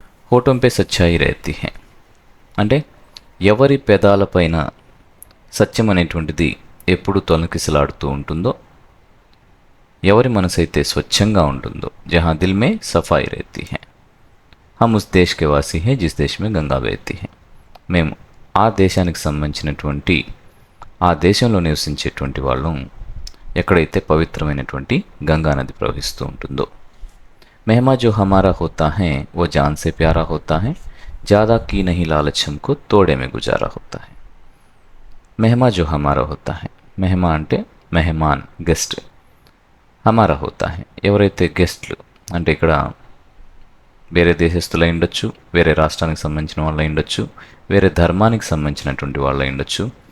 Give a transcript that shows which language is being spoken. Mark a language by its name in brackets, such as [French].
[Hindi] होठों पे सच्चाई रहती है [Telugu] అంటే ఎవరి పెదాలపైన సత్యం అనేటువంటిది ఎప్పుడు తొలకిసలాడుతూ ఉంటుందో, ఎవరి మనసైతే స్వచ్ఛంగా ఉంటుందో, [Hindi] జహా దిల్ మే సఫాయి रहती है, हम उस देश के वासी हैं जिस देश में गंगा बहती है. [Telugu] మేము ఆ దేశానికి సంబంధించినటువంటి, ఆ దేశంలో నివసించేటువంటి వాళ్ళం ఎక్కడైతే పవిత్రమైనటువంటి గంగా నది ప్రవహిస్తూ ఉంటుందో. [Hindi] మెహమా జో హమారా హోతా హై वो जान से प्यारा होता है, ज़्यादा की नहीं लालच हमको तोड़े में गुजारा होता है. మెహమా జో హమారా హోతా హై, మెహమా [Telugu] అంటే [Hindi] మెహమాన్, గెస్ట్. హమారా హోతా హై [Telugu] ఎవరైతే గెస్ట్లు అంటే ఇక్కడ వేరే దేశస్తులై ఉండొచ్చు, వేరే రాష్ట్రానికి సంబంధించిన వాళ్ళు ఉండొచ్చు, వేరే ధర్మానికి సంబంధించినటువంటి వాళ్ళు ఉండొచ్చు.